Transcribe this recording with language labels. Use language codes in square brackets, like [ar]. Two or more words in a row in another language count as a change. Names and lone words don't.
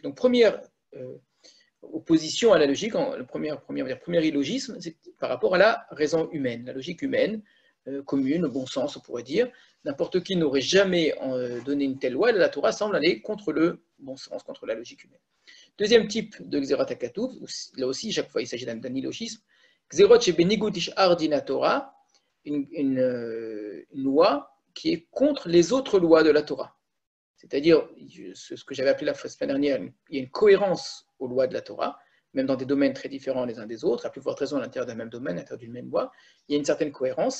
[fr] Donc première opposition à la logique, le premier illogisme, c'est par rapport à la raison humaine, la logique humaine, commune, bon sens, on pourrait dire. N'importe qui n'aurait jamais donné une telle loi, la Torah semble aller contre le bon sens, contre la logique humaine. Deuxième type de [he] גזירת הכתוב, [fr] là aussi, chaque fois il s'agit d'un illogisme, [he] גזירות שבניגוד לשאר דין תורה, [fr] une loi qui est contre les autres lois de la Torah. C'est-à-dire, ce que j'avais appelé la semaine dernière, il y a une cohérence aux lois de la Torah, même dans des domaines très différents les uns des autres, à plus forte raison à l'intérieur d'un même domaine, à l'intérieur d'une même loi, il y a une certaine cohérence.